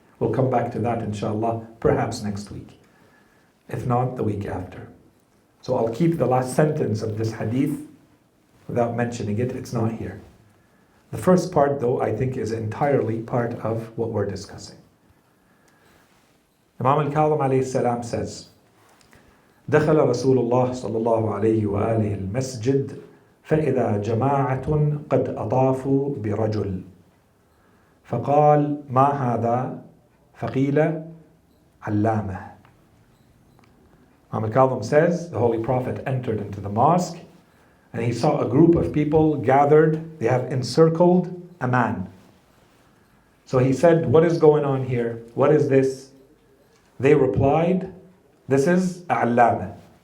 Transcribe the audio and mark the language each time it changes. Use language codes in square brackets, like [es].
[en] We'll come back to that inshallah, perhaps next week. If not, the week after. So I'll keep the last sentence of this hadith without mentioning it. It's not here. The first part, though, I think is entirely part of what we're discussing. Imām al-Kadhim alayhi salam says, [ar] دخل رسول الله صلى الله عليه وآله المسجد فإذا جماعة قد أطافوا برجل فقال ما هذا فقيل علامة. [en] Imam al-Kadhim says, the Holy Prophet entered into the mosque and he saw a group of people gathered, they have encircled a man. So he said, what is going on here? What is this? They replied, this is ʿAllāmah.